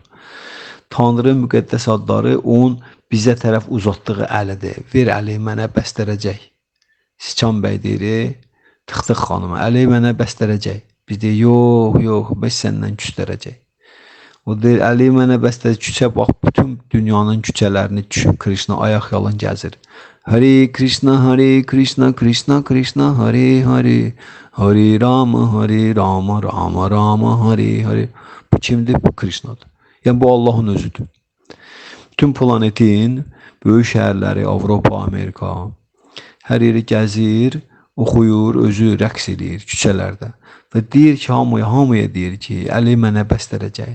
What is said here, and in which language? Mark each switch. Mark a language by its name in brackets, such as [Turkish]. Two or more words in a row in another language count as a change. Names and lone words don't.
[Azerbaijani] Tanrı'nın müqəddəs adları onun bizə tərəf uzatdığı əlidir. Ver əli mənə bəstərəcək. Siçan bəy deyir, Tıxtıq xanıma, əli mənə bəstərəcək. Biz deyir, yox, biz səndən küstərəcək. O deyir, əli mənə bəstərəcək, küçə bax, bütün dünyanın küçələrini düşüb Krishna ayaq yalın gəzir. [Sanskrit] हरे कृष्ण, हरे कृष्ण, कृष्ण कृष्ण, हरे हरे, हरे राम, हरे राम, राम राम, हरे हरे. [Azerbaijani] Bu kimdir? Bu Krishna'dır. Yəni bu Allah'ın özüdür. Bütün planetin böyük şəhərləri, Avropa, Amerika, hər yeri gəzir. oxuyur, özü rəqs edir küçələrdə və deyir ki, hamıya deyir ki, Əli mənə bəstələyəcək.